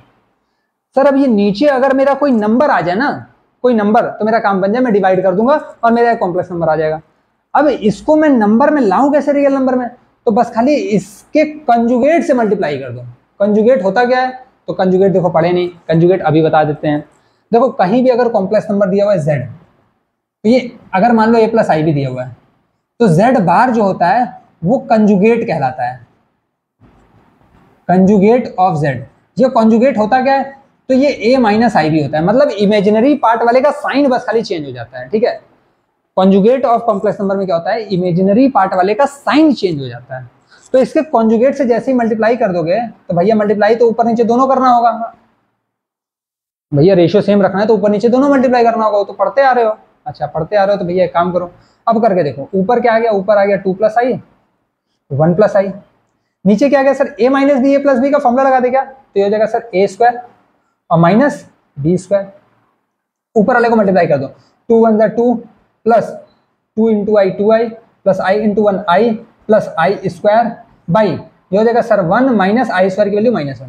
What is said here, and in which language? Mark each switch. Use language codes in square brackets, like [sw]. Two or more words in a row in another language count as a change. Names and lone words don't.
[hi] सर अब ये नीचे अगर मेरा कोई नंबर आ जाए ना, कोई नंबर, तो मेरा काम बन जाए, मैं डिवाइड कर दूंगा और मेरा एक [en] complex number [hi] आ जाएगा। अब इसको मैं नंबर में लाऊं कैसे, [en] real number [hi] में, तो बस खाली इसके कंजुगेट से मल्टीप्लाई कर दो। कंजुगेट होता क्या है, तो कंजुगेट देखो पढ़े नहीं, कंजुगेट अभी बता देते हैं। देखो कहीं भी अगर [en] complex number [hi] दिया हुआ है Z, तो ये अगर मान लो a + i भी दिया हुआ है, तो Z बार जो होता है वो कंजुगेट कहलाता है, [en] conjugate of [hi] Z। ये कंजुगेट होता क्या है, तो ये a - i भी होता है, मतलब [en] imaginary part [hi] वाले का साइन बस खाली चेंज हो जाता है, ठीक है। [en] conjugate of complex number [hi] में क्या होता है, [en] imaginary part [hi] वाले का साइन चेंज हो जाता है। तो इसके कंजुगेट से जैसे ही मल्टीप्लाई कर दोगे, तो भैया मल्टीप्लाई तो ऊपर नीचे दोनों करना होगा, भैया [en] ratio same [hi] रखना है तो ऊपर नीचे दोनों मल्टीप्लाई करना होगा, तो पढ़ते आ रहे हो, अच्छा पढ़ते आ रहे हो, तो भैया एक काम करो, अब करके देखो। ऊपर क्या आ गया, ऊपर आ गया 2 + i 1 + i, नीचे क्या आ गया सर a - b a + b का फॉर्मूला लगा दे क्या, तो ये हो जाएगा सर a² और -b²। ऊपर वाले को मल्टीप्लाई कर दो, 2 × 1 = 2 + 2 × i 2i + i × 1 i + i² बाई, ये हो जाएगा सर 1 - i² की वैल्यू -1।